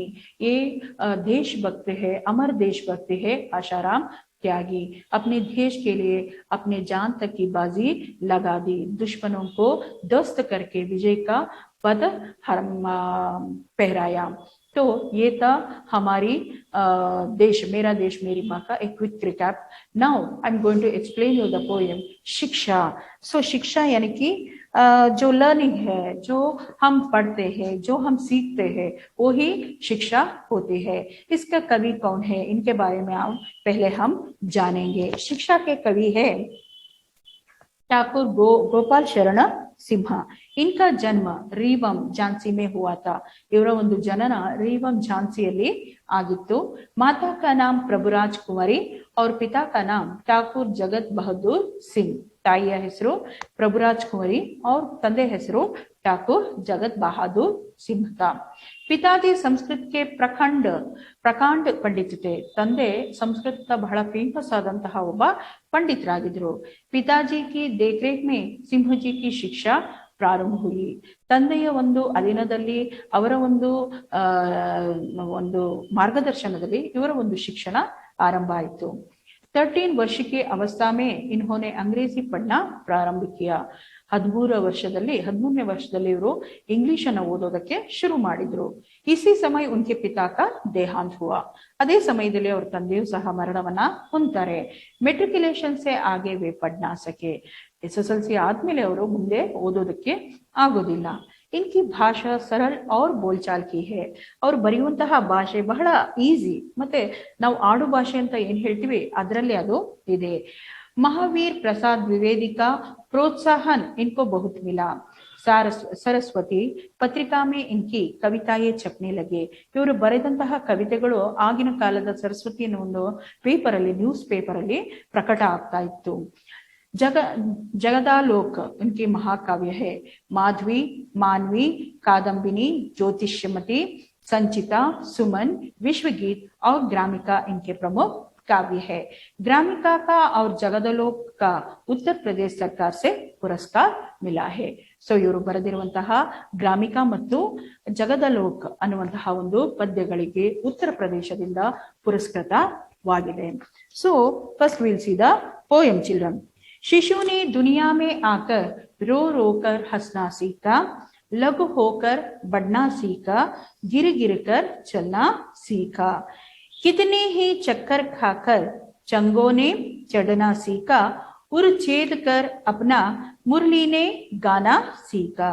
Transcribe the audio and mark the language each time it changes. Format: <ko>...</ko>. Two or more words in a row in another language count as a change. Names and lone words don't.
<hi>ये देशभक्त है, अमर देशभक्त है आशाराम त्यागी, अपने देश के लिए अपने जान तक की बाजी लगा दी, दुश्मनों को ध्वस्त करके विजय का पद पहराया। तो ये था हमारी देश, मेरा देश मेरी माँ का एक</hi> <en>quick recap. Now I am going to explain you the poem शिक्षा।</en> <hi>सो शिक्षा यानी कि जो लर्निंग है, जो हम पढ़ते हैं, जो हम सीखते हैं, वो ही शिक्षा होती है। इसका कवि कौन है, इनके बारे में पहले हम जानेंगे। शिक्षा के कवि है ठाकुर गोपाल शरण सिंह। इनका जन्म रीवम झांसी में हुआ था।</hi> <kn>ಇವರ ಒಂದು ಜನನ रीवम झांसीಯಲ್ಲಿ ಆಗಿತ್ತು।</kn> <hi>माता का नाम प्रभुराज कुंवरी और पिता का नाम ठाकुर जगत बहादुर सिंह।</hi> <kn>ताಯಿಯ ಹೆಸರು प्रभुराज कुंवरी और ತಂದೆ ಹೆಸರು ठाकुर जगत बहादुर सिंह था।</kn> <hi>पिताजी संस्कृत के प्रकांड पंडित थे।</hi> <kn>ತಂದೆ ಸಂಸ್ಕೃತ ಬಹಳ ಫೇಮಸ್ ಆದಂತಹ ಒಬ್ಬ पंडितरागिದ್ರು।</kn> <hi>पिताजी की देखरेख में सिंह जी की शिक्षा ಪ್ರಾರಂಭ हुई।</hi> <kn>ತಂದೆಯ ಒಂದು ಅಧೀನದಲ್ಲಿ, ಅವರ ಒಂದು ಮಾರ್ಗದರ್ಶನದಲ್ಲಿ ಇವರ ಒಂದು ಶಿಕ್ಷಣ ಆರಂಭ ಆಯಿತು।</kn> <hi>13 वर्ष की अवस्था में इन्होंने अंग्रेजी पढ़ना प्रारंभ किया।</hi> <kn>13ನೇ ವರ್ಷದಲ್ಲಿ ಇವರು ಇಂಗ್ಲಿಷ್ ಅನ್ನು ಓದೋದಕ್ಕೆ ಶುರು ಮಾಡಿದ್ರು.</kn> <hi>इसी समय उनके पिता का देहांत हुआ.</hi> <kn>ಅದೇ ಸಮಯದಲ್ಲಿ ಅವ್ರ ತಂದೆಯೂ ಸಹ ಮರಣವನ್ನ ಹೊಂದ್ತಾರೆ.</kn> <hi>मैट्रिकुलेशन से आगे वे पढ़ ना सके.</hi> <kn>SSLC ಆದ್ಮೇಲೆ ಅವರು ಮುಂದೆ ಓದೋದಕ್ಕೆ ಆಗೋದಿಲ್ಲ.</kn> <hi>इनकी भाषा सरल और बोलचाल की है.</hi> <kn>ಅವ್ರು ಬರೆಯುವಂತಹ ಭಾಷೆ ಬಹಳ ಈಸಿ, ಮತ್ತೆ ನಾವು ಆಡು ಭಾಷೆ ಅಂತ ಏನ್ ಹೇಳ್ತೀವಿ ಅದರಲ್ಲಿ ಅದು ಇದೆ.</kn> <hi>महावीर प्रसाद द्विवेदी का प्रोत्साहन इनको बहुत मिला. सरस्वती पत्रिका में इनकी कविताएं छपने लगे. ಇವರು ಬರೆದಂತಹ ಕವಿತೆಗಳು ಆಗಿನ ಕಾಲದ ಸರಸ್ವತಿ ಅನ್ನೋ ಒಂದು ಪೇಪರ್ ಅಲ್ಲಿ,</hi> <en>news paper</en> <hi>ಅಲ್ಲಿ ಪ್ರಕಟ ಆಗ್ತಾ ಇತ್ತು. जगदालोक इनके महाकाव्य है. माधवी, मानवी, कादम्बिनी, ज्योतिष्यमती, संचिता, सुमन, विश्वगीत और ग्रामिका इनके प्रमुख काव्य है. ग्रामिका का और जगदलोक का उत्तर प्रदेश सरकार से पुरस्कार मिला है.</hi> <kn>ಸೊ ಇವರು ಬರೆದಿರುವಂತಹ ಗ್ರಾಮಿಕಾ ಮತ್ತು ಜಗದಲೋಕ್ ಅನ್ನುವಂತಹ ಒಂದು ಪದ್ಯಗಳಿಗೆ ಉತ್ತರ ಪ್ರದೇಶದಿಂದ ಪುರಸ್ಕೃತವಾಗಿದೆ.</kn> <en>So first we'll see the poem children.</en> <hi>शिशु ने दुनिया में आकर रो रो कर हंसना सीखा, लघु होकर बढ़ना सीखा, गिर गिर कर चलना सीखा. कितने ही चक्कर खाकर चंगों ने चढ़ना सीखा, उर छेद कर अपना मुरली ने गाना सीखा.</hi>